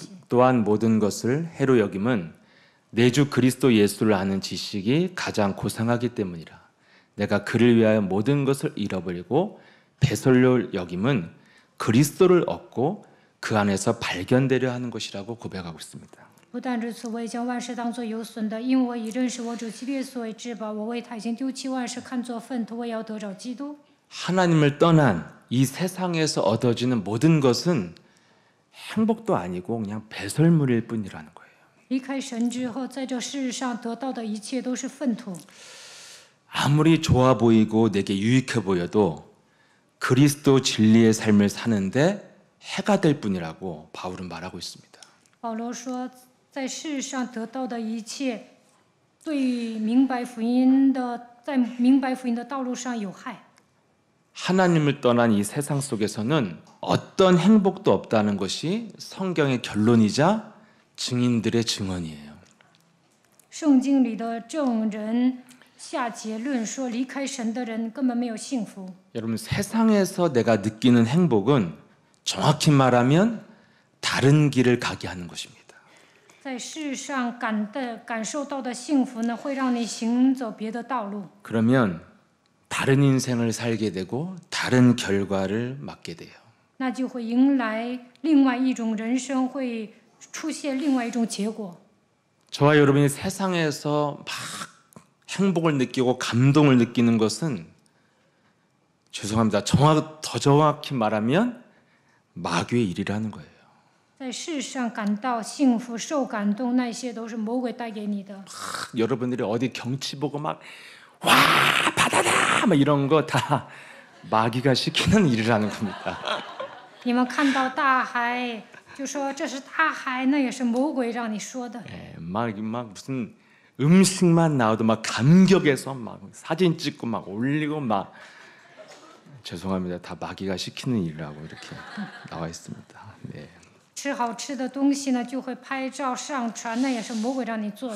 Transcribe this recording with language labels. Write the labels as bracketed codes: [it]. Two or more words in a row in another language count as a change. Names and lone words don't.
[ko] 또한 모든 것을 해로 여김은 내 주 그리스도 예수를 아는 지식이 가장 고상하기 때문이라. 내가 그를 위하여 모든 것을 잃어버리고 배설로 여김은 그리스도를 얻고 그 안에서 발견되려 하는 것이라고 고백하고 있습니다. [zh] 不但如此，我也将万事当作有损的，因为我以认识我主基督耶稣为至宝。我为他已经丢弃万事，看作粪土，我也要得着基督。 [ko] 하나님을 떠난 이 세상에서 얻어지는 모든 것은 행복도 아니고 그냥 배설물일 뿐이라는 거예요. [zh] 离开神之后，在这世上得到的一切都是粪土。 [ko] 아무리 좋아 보이고 내게 유익해 보여도 그리스도 진리의 삶을 사는데 해가 될 뿐이라고 바울은 말하고 있습니다. [zh] 保罗说，在世上得到的一切，对明白福音的，在明白福音的道路上有害。 [ko] 하나님을 떠난 이 세상 속에서는 어떤 행복도 없다는 것이 성경의 결론이자 증인들의 증언이에요. [zh] 圣经里的证人下结论说，离开神的人根本没有幸福。 [ko] 여러분 세상에서 내가 느끼는 행복은 정확히 말하면 다른 길을 가게 하는 것입니다. [zh] 在世上感受到的幸福呢，会让你行走别的道路， [ko] 그러면 다른 인생을 살게 되고 다른 결과를 맞게 돼요. [zh] 那就会迎来另外一种人生，会出现另外一种结果。 [ko] 저와 여러분이 세상에서 막 행복을 느끼고 감동을 느끼는 것은 죄송합니다. 더 정확히 말하면 마귀의 일이라는 거예요. [zh] 在世上感到幸福、受感动，那些都是魔鬼带给你的。 [ko] 여러분들이 어디 경치 보고 막 와 바다다 막 이런 거 다 마귀가 시키는 일이라는 겁니다. [zh] 你们看到大海，就说这是大海，那也是魔鬼让你说的。 [ko] 막 무슨 음식만 나와도 막 감격해서 막 사진 찍고 막 올리고 막 죄송합니다. 다 마귀가 시키는 일이라고 이렇게 나와 있습니다. 네. [zh] 吃好吃的东西呢，就会拍照上传，那也是魔鬼让你做的。